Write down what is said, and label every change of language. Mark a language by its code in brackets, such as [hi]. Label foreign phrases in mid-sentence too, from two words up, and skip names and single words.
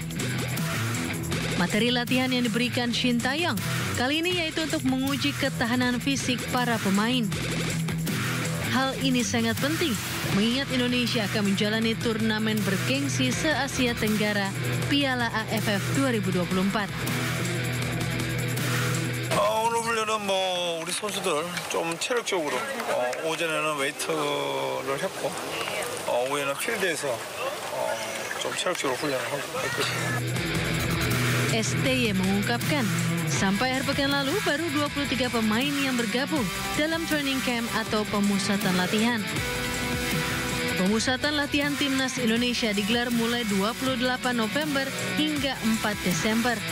[id] Materi latihan yang diberikan Sinteyong kali ini yaitu untuk menguji ketahanan fisik para pemain. Hal ini sangat penting mengingat Indonesia akan menjalani turnamen bergengsi se-Asia Tenggara Piala AFF 2024. [ko] 오늘 훈련은 우리 선수들 좀 체력적으로 오전에는 웨이트를 했고 오후에는 필드에서 좀 체력적으로 훈련을 했거든요. [id] STY mengungkapkan, sampai akhir pekan lalu baru 23 pemain yang bergabung dalam [en] training camp [id] atau pemusatan latihan. Pemusatan latihan Timnas Indonesia digelar mulai 28 November hingga 4 Desember.